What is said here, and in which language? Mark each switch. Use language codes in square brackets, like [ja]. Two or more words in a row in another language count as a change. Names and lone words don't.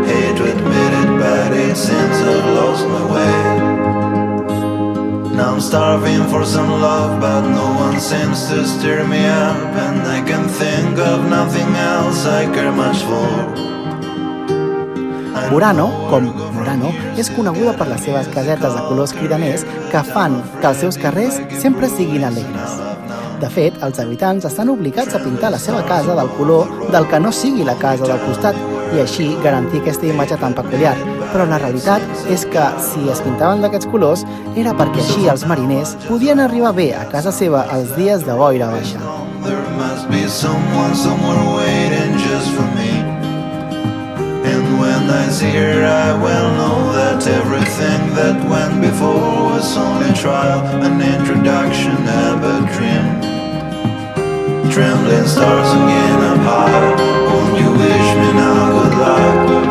[en] Hate to admit it, but it seems I've lost my way. Now I'm starving for some love, but no one seems to stir me up, and I can think of nothing else I care much for. [ca] Murano, com Murano, és coneguda per les seves casetes de colors cridaners que fan que els seus carrers sempre siguin alegres. De fet, els habitants estan obligats a pintar la seva casa del color del que no sigui la casa del costat i així garantir aquesta imatge tan peculiar. Però la realitat és que, si es pintaven d'aquests colors, era perquè així els mariners podien arribar bé a casa seva els dies de boira baixa. [en] There must be someone somewhere waiting just for me. And when I see her, I well know that everything that went before was only a trial, an introduction, a bad dream. Trembling stars again up high, won't you wish me now good luck?